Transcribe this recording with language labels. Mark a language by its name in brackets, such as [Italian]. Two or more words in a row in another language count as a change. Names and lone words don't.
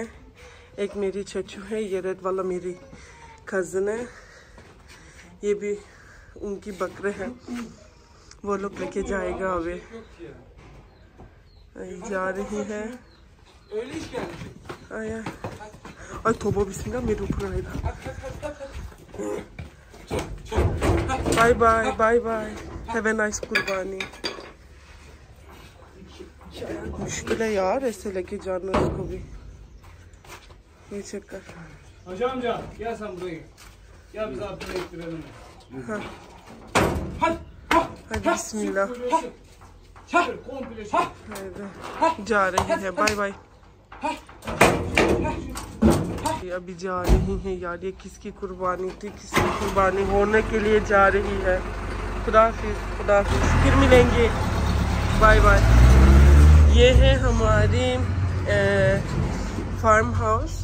[Hindi] एक मेरी चचू है, ये रेड वाला मेरी कज़न है, ये भी उनकी बकरे हैं। वो लोग लेके जाएगा। अभी जा रही है। आया और तोबा बिस्मिल्लाह मेरे ऊपर आएगा। [English] bye bye bye bye, have a nice कुर्बानी। [Hindi] मुश्किल है यार ऐसे लेके जाना उसको भी। ये चक्कर। [Turkish] Hocam amca gel sen buraya. Gel bize atını ettirelim. [Hindi] हाँ [Turkish] Hadi. [Hindi] बिस्मिल्लाह। [Turkish] Çabuk komple. [Hindi] जा रही है। [English] bye bye. [Hindi] अभी जा रही है यार। ये किसकी कुर्बानी थी? किसकी कुर्बानी होने के लिए जा रही है? खुदाफिज, फिर मिलेंगे। [English] bye bye. [Hindi] ये है हमारी फार्म हाउस।